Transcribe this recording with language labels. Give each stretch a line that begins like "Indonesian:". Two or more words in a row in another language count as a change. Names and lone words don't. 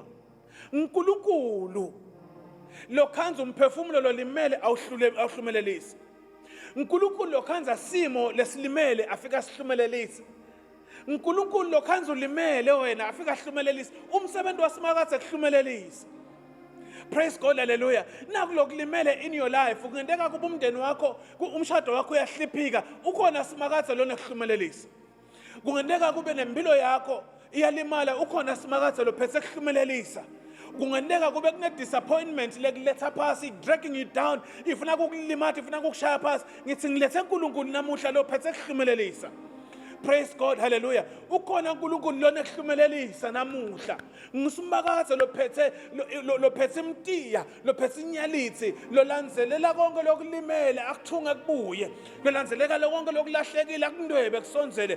Swati: uNkulunkulu lokhanza umphefumulo lo limele awuhlumelelisa. uNkulunkulu lokhanza simo lesilimele afika sihlumelelisa. uNkulunkulu lokhanza ulimele wena afika hlumelelisa. Umsebenzi wasimakathe kuhlumelelisa.
English: Praise God, hallelujah.
Swati: Naku lokulimele
English: in your life
Swati: kungenteka kuba umndeni wakho umshado wakho uyahliphika ukhona simakathe lona kuhlumelelisa. Kungenteka kube nempilo yakho iyalimala ukhona simakathe lo phethe kuhlumelelisa. Kungenteka kube kune disappointment lekuletha phasi
English: dragging you down
Swati: ifuna ukukulimatha ifuna ukukushaya phasi ngithi ngilethe uNkulunkulu namuhla lo phethe kuhlumelelisa.
English: Praise God, hallelujah.
Swati: Ukhona uNkulunkulu lona ehlumelelisa namuhla. Ngisimakathe lo phethe imtiya, lo phethe inyalithi, lo landzelela konke lokulimele akuthunga kubuye. Lo landzeleka konke lokulahlekile akundwebe kusonzele.